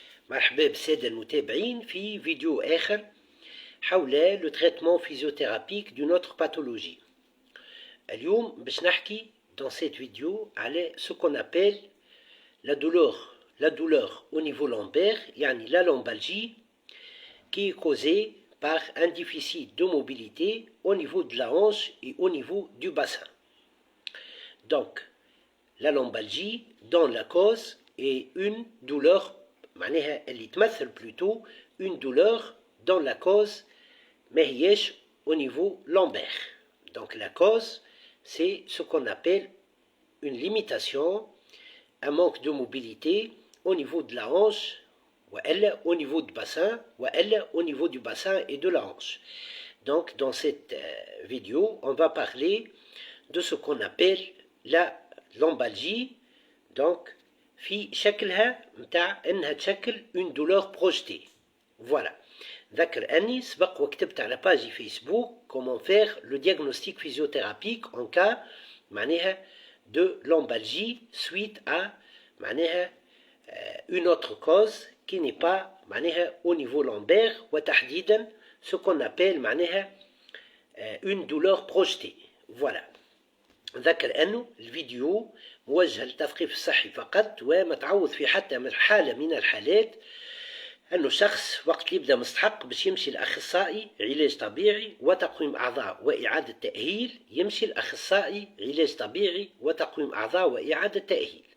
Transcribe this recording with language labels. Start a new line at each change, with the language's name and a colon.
Arabic: مرحبا بالسادة المتابعين في فيديو آخر حول
French: le traitement physiothérapique d'une autre pathologie.
Arabic: اليوم باش نحكي
French: dans cette vidéo على ce qu'on appelle la douleur au niveau lombaire,
Arabic: يعني
French: la lombalgie, qui est causée par un déficit de mobilité au niveau de la hanche et au niveau du bassin. Donc, la lombalgie, dans la cause, est une douleur,
Arabic: معناها اللي تمثل
French: plutôt une douleur dans la cause,
Arabic: ما هياش
French: au niveau lombaire. Donc la cause, c'est ce qu'on appelle une limitation, un manque de mobilité au niveau de la hanche, ou elle au niveau du bassin, ou elle au niveau du bassin et de la hanche. Donc dans cette vidéo, on va parler de ce qu'on appelle la lombalgie.
Arabic: Donc في شكلها متاع انها تشكل
French: une douleur projetée. Voilà.
Arabic: ذكر اني سبق وكتبت على باجي فيسبوك
French: comment faire le diagnostic physiothérapique en cas معناها de lombalgie suite à معناها une autre cause qui n'est pas معناها au niveau lombaire
Arabic: وتحديدا
French: ce qu'on appelle معناها une douleur projetée. Voilà.
Arabic: ذكر أنه الفيديو موجه للتثقيف الصحي فقط وما تعوض في حتى من حالة من الحالات أنه شخص وقت يبدأ مستحق باش يمشي لأخصائي علاج طبيعي وتقويم أعضاء وإعادة تأهيل، يمشي لأخصائي علاج طبيعي وتقويم أعضاء وإعادة تأهيل.